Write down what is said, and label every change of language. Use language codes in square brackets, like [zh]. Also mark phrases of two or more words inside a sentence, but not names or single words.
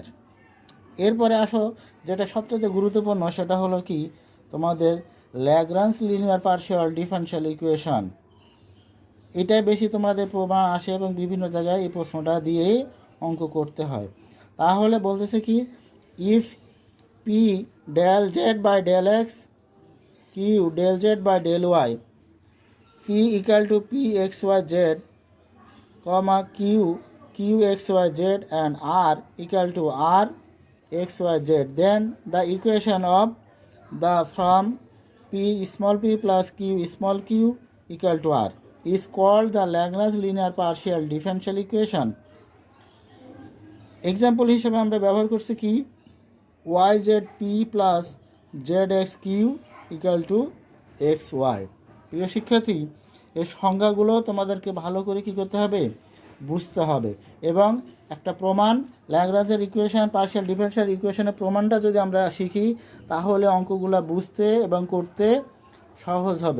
[bn] এরপরে আসো যেটা সবচেয়ে গুরুত্বপূর্ণ, সেটা হলো কি, তোমাদের ল্যাগ্রাঞ্জ [en] linear partial differential equation. [bn] এটাই বেশি তোমাদের প্রমাণ আসে এবং বিভিন্ন জায়গায় এই প্রশ্নটা দিয়ে অঙ্ক করতে হয়। তাহলে বলতেছে কি, [en] ইফ পি del z by del x q del z by del y p equal to p x y z comma q x y z and r equal to r x y z, then the equation of the from p small p plus q small q equal to r is called the Lagrange linear partial differential equation. example [bn] হিসেবে আমরা ব্যবহার করছি কি [en] y z p plus z x q equal to x y. [bn] প্রিয় শিক্ষার্থী, এই সংজ্ঞাগুলো তোমাদেরকে ভালো করে কী করতে হবে, বুঝতে হবে। এবং একটা প্রমাণ, ল্যাগ্রাঞ্জের ইকুয়েশন, [en] partial differential equation [bn] প্রমাণটা যদি আমরা শিখি তাহলে অঙ্কগুলো বুঝতে এবং করতে সহজ হবে।